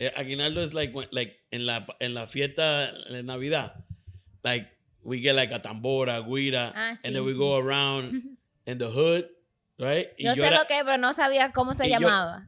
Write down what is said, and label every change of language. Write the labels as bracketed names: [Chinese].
[Spanish] Aguinaldo [English] is like [Spanish] en la fiesta de Navidad. [English] Like we get like a tambora, guira, [Spanish] Sí. [English] and then we go around in the hood, right? [Spanish] Yo sé lo que, pero no sabía cómo se llamaba.